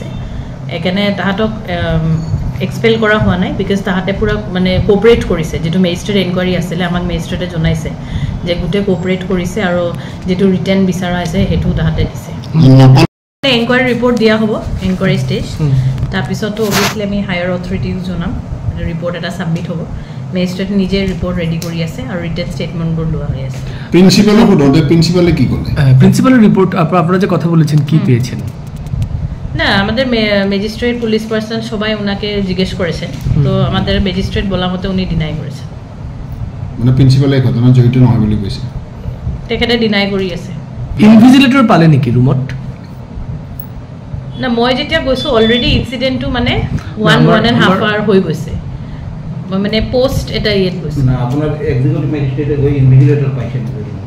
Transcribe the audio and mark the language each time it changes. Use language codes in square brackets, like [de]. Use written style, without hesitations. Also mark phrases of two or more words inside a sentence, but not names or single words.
[as] একেনে তাহাতক এক্সপেল কৰা হোৱা নাই বিকজ তাহাতে পুৰা মানে কোঅপাৰেট কৰিছে যেটো [en] magistrate enquiry [as] আছিল আমাক মেজিস্ট্ৰেটে জনাইছে যে গুটে কোঅপাৰেট কৰিছে আৰু যেটো ৰিটেন বিচাৰা আছে হেতু তাহাতে দিছে [en] enquiry report [as] দিয়া হ'ব [en] enquiry stage [as] তাৰ পিছতো অবভিয়াসলি আমি [en] higher authority [as] জনাম ৰিপৰ্ট এটা সাবমিট হ'ব মেজিস্ট্ৰেট নিজে ৰিপৰ্ট ৰেডি কৰি আছে আৰু ৰিটেন ষ্টেটমেন্টবোৰ লোৱা হৈ আছে প্ৰিন্সিপালক সুধোতে প্ৰিন্সিপালে কি ক'লে [bn] প্রিন্সিপালের রিপোর্ট আপনারা যে কথা বলেছেন কি পেয়েছেন না আমাদের [en] magistrate police person [bn] সবাই ওনাকে জিজ্ঞেস করেছেন তো আমাদের ম্যাজিস্ট্রেট বলা মতে উনি ডিনাই করেছেন [as] মানে প্ৰিন্সিপালে এই ঘটনা জড়িত নহয় বুলি কৈছে তেখেতে ডিনাই কৰি আছে ইনভিজিলেটর পালে নেকি রুমত না মই যেতিয়া গৈছো অলৰেডি ইনসিডেন্টটো মানে 1.5 আৱাৰ হৈ গৈছে মানে পোস্ট এটা ইয়েত গৈছে না আপোনাৰ [en] executive magistrate [as] গৈ ইনভিজিলেটর পাইছে নেকি